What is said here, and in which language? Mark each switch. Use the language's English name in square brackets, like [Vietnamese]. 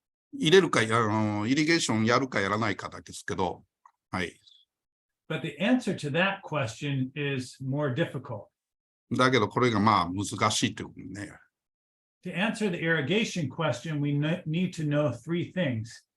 [Japanese] 入れるか、イリゲーションやるかやらないかだけですけど、はい。 [English] But the answer to that question is more difficult. [Japanese] だけど、これが難しいということね。 [English] To answer the irrigation question, we need to know three things.